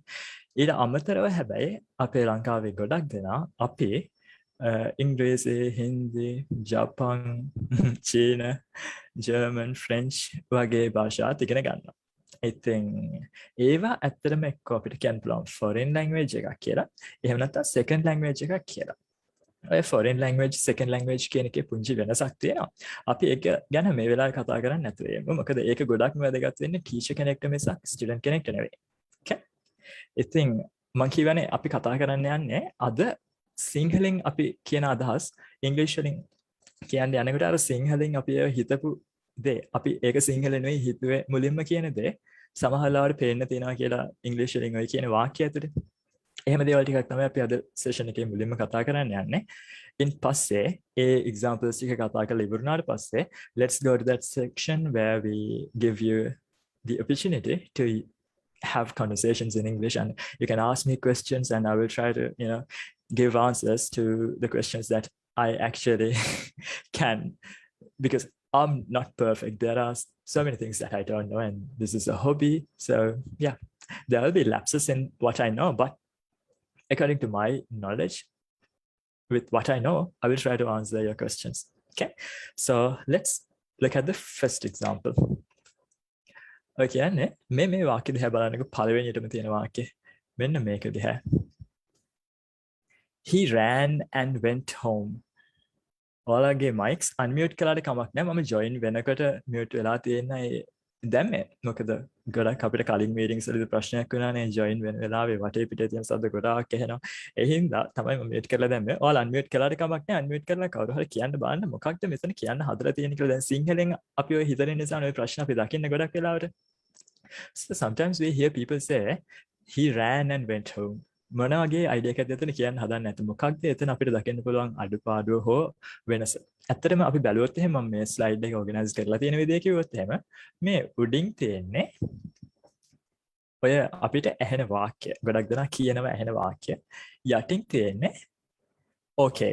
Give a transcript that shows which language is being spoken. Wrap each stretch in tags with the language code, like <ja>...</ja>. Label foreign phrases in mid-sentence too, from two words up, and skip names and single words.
<si>ඊට අමතරව හැබැයි අපේ ලංකාවේ ගොඩක් දෙනා අපි ඉංග්‍රීසි, හින්දි, ජපන්, චීන, ජර්මන්, ෆ්‍රෙන්ච් වගේ භාෂා ඉගෙන ගන්නවා. ඉතින් ඒවා ඇත්තටම එක්ක අපිට කියන්න පුළුවන්</si> <en>foreign language</en> <si>එකක් කියලා. එහෙම නැත්නම්</si> <en>second language</en> <si>එකක් කියලා. ඔය</si> <en>foreign language second language</en> <si>කියන එකේ පුංචි වෙනසක් තියෙනවා. අපි ඒක ගැන මේ වෙලාවේ කතා කරන්නේ නැතුව යමු. මොකද ඒක ගොඩක්ම වැදගත් වෙන්නේ ටීචර් කෙනෙක්ට මිසක් ස්ටුඩන්ට් කෙනෙක්ට නෙවෙයි. Okay? ඉතින් මම කියවනේ අපි කතා කරන්න යන්නේ අද සිංහලෙන් අපි කියන අදහස් ඉංග්‍රීසි වලින් කියන්නේ යනකොට අර සිංහලෙන් අපි හිතපු දේ අපි ඒක සිංහල නෙවෙයි හිතුවේ මුලින්ම කියන දේ සමහරවිට පේන්න තියෙනවා කියලා ඉංග්‍රීසි වලින් ඔය කියන වාක්‍ය ඇතුලේ. එහෙම දේවල් ටිකක් තමයි අපි අද සෙෂන් එකේ මුලින්ම කතා කරන්න යන්නේ. ඉන් පස්සේ ඒ examples ටික කතා කරලා ඉවරනාට පස්සේ</si> <en>let's go to that section where we give you the opportunity to have conversations in English, and you can ask me questions and I will try to, give answers to the questions that I actually can, because I'm not perfect. There are so many things that I don't know, and this is a hobby. So yeah, there will be lapses in what I know, but according to my knowledge, with what I know, I will try to answer your questions. Okay, so let's look at the first example.</en> <si>ඔය කියන්නේ මේ වාක්‍ය දිහා බලනකො පළවෙනියටම තියෙන වාක්‍ය මෙන්න මේක දිහා.</si> <en>He ran and went home.</en> <si>ඔයාලගේ</si> <en>mics unmute</en> <si>කළාට කමක් නැහැ. මම join වෙනකොට mute වෙලා තියෙනයි දැන් මේ. මොකද ගොඩක් අපිට කලින් meetings වලදී ප්‍රශ්නයක් වුණානේ join වෙන වෙලාවේ වටේ පිටේ තියෙන සද්ද ගොඩාක් ඇහෙනවා. ඒ හින්දා තමයි මම mute කරලා දැම්මේ. ඔයාලා unmute කළාට කමක් නැහැ. unmute කරලා කවුරු හරි කියන්න බලන්න මොකක්ද මෙතන කියන්න හදලා තියෙන්නේ කියලා. දැන් සිංහලෙන් අපි ඔය හිතන නිසා ඔය ප්‍රශ්න අපි දකින්න ගොඩක් වෙලාවට.</si> <en>So sometimes we hear people say he ran and went home.</en> <si>මොන වගේ idea එකක්ද එතන කියන්න හදන්නේ නැත්නම් මොකක්ද එතන අපිට දකින්න පුළුවන් අඩුපාඩුව හෝ වෙනස. ඇත්තටම අපි බැලුවොත් එහෙම මම මේ slide එක organize කරලා තියෙන විදිය කිව්වොත් එහෙම මේ උඩින් තියෙන්නේ ඔය අපිට ඇහෙන වාක්‍ය. ගොඩක් දෙනා කියනවා ඇහෙන වාක්‍ය. යටින් තියෙන්නේ okay.</si>